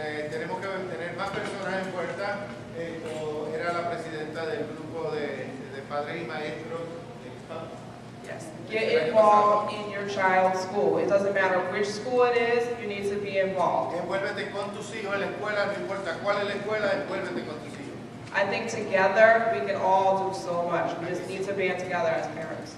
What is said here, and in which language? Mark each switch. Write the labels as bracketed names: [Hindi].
[Spanish] Tenemos que tener más personas envueltas. Era la presidenta del grupo de padres y maestros. [English] Yes. Get involved in your child's school. It doesn't matter which school it is, you need to be involved. [Spanish] Envuélvete con tus hijos en la escuela, no importa cuál es la escuela, envuélvete con tus hijos. [English] I think together we can all do so much. We just need to band together as parents.